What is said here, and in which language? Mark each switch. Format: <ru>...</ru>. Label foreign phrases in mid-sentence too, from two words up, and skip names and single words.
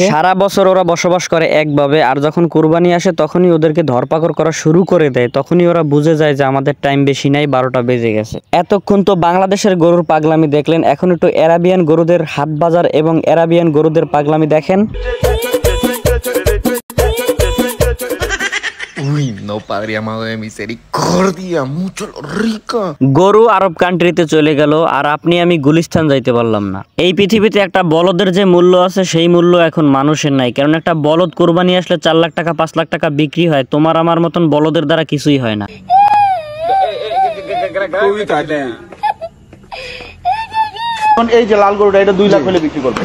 <bn>সারা বছর ওরা বসবাস করে একভাবে, আর যখন কুরবানি আসে তখনই ওদেরকে ধরপাকড় করা শুরু করে দেয়। তখনই ওরা বুঝে যায় যে আমাদের টাইম বেশি নাই, 12টা বেজে গেছে। এতক্ষণ তো বাংলাদেশের গরুর পাগলামি দেখলেন, এখন একটু আরাবিয়ান গরুদের হাট বাজার এবং আরাবিয়ান গরুদের পাগলামি দেখেন।</bn> <es>Uy, no, Padre amado de misericordia, mucho lo rico.</es> <bn>গরু আরব কান্ট্রিতে চলে গেল আর আপনি আমি গুলিস্তান যাইতে পারলাম না। এই পৃথিবীতে একটা বলদের যে মূল্য আছে সেই মূল্য এখন মানুষের নাই, কারণ একটা বলদ কুরবানি আসলে 4 লাখ টাকা 5 লাখ টাকা বিক্রি হয়। তোমার আমার মতন বলদের দ্বারা কিছুই হয় না। এই যে লাল গরুটা, এটা 2 লাখ হলে বিক্রি করবে।</bn>